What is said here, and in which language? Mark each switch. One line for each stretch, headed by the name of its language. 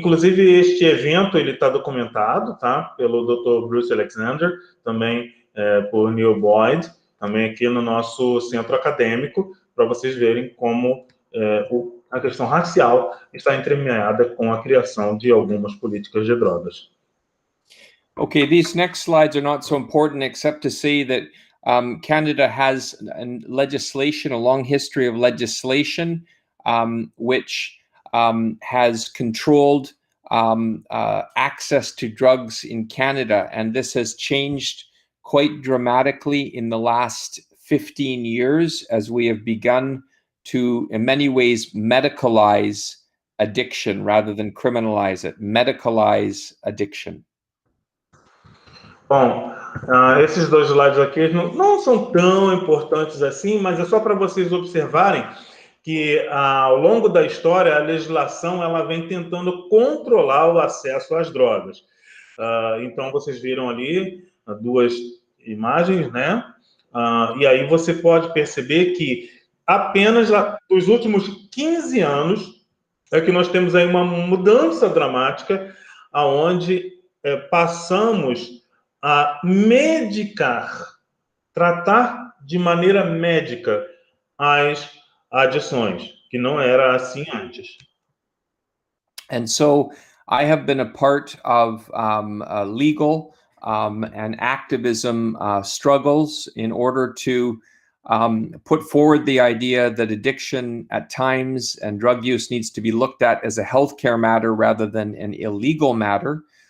Portuguese: Inclusive, este evento ele está documentado, tá? Pelo Dr. Bruce Alexander, também por Neil Boyd, também aqui no nosso centro acadêmico, para vocês verem como a questão racial está entremeada com a criação de algumas políticas de drogas.
English: Okay, these next slides are not so important except to say that Canada has legislation, a long history of legislation, which has controlled access to drugs in Canada. And this has changed quite dramatically in the last 15 years as we have begun to, in many ways, medicalize addiction rather than criminalize it, medicalize addiction.
Portuguese: Bom, esses dois slides aqui não são tão importantes assim, mas é só para vocês observarem que ao longo da história a legislação ela vem tentando controlar o acesso às drogas. Então vocês viram ali 2 imagens, né? E aí você pode perceber que apenas nos últimos 15 anos é que nós temos aí uma mudança dramática, aonde passamos a medicar, tratar de maneira médica as adições, que não era assim antes.
English: And so I have been a part of legal and activism struggles in order to put forward the idea that addiction at times and drug use needs to be looked at as a healthcare matter rather than an illegal matter.